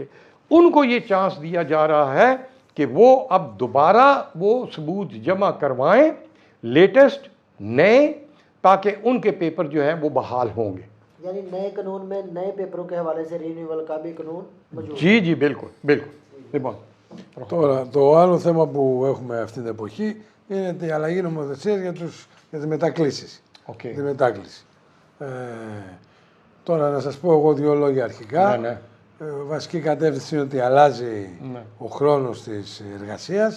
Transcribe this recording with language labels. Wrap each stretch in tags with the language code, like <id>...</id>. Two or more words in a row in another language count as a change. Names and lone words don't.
<ur>ان کو یہ چانس دیا جا رہا ہے کہ وہ اب دوبارہ وہ ثبوت جمع کروائیں، لیٹسٹ نئے، تاکہ ان کے پیپر جو ہے وہ بحال ہوں گے. یعنی نئے قانون میں نئے پیپروں کے حوالے سے رینیوئل کا بھی قانون موجود ہے. جی بالکل بالکل. Λοιπόν,</ur> <el>τώρα, το άλλο θέμα που έχουμε αυτή την εποχή είναι η αλλαγή νομοθεσίας για τις μετακλήσεις. Okay. Τη μετάκληση. Τώρα να σας πω εγώ 2 λόγια αρχικά. Ναι. Βασική κατεύθυνση είναι ότι αλλάζει ο χρόνος της εργασίας.</el>